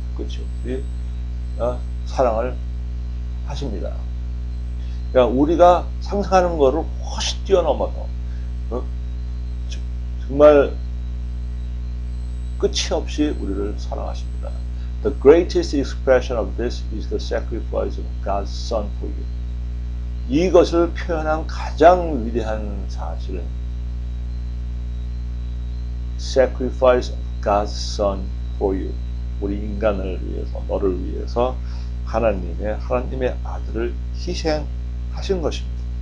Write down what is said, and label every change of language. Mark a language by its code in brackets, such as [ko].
[ko] 끝이 없이 사랑을 하십니다. 그러니까 우리가 상상하는 것을 훨씬 뛰어넘어서 정말 끝이 없이 우리를 사랑하십니다. [en] The greatest expression of this is the sacrifice of God's Son for you. [ko] 이것을 표현한 가장 위대한 사실은 [en] sacrifice of God's Son for you. [ko] 우리 인간을 위해서, 너를 위해서 하나님의 아들을 희생하신 것입니다.